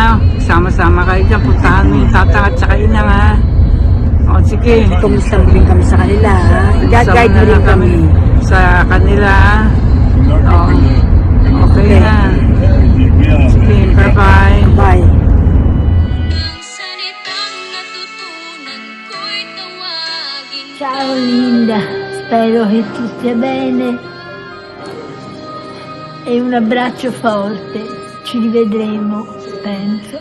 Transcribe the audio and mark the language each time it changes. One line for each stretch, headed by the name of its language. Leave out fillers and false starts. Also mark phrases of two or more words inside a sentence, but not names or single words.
Filipino: Sama-sama kayo dyan. Puntahan mo yung tatang at saka inang ha. O sige. Kumusta mo rin kami sa kanila, ha? I-guide mo rin kami. Sa kanila ha. O, okay na. Sige, bye-bye. Bye.
Italian: Ciao Linda, spero che tu stia bene e un abbraccio forte, ci rivedremo, penso.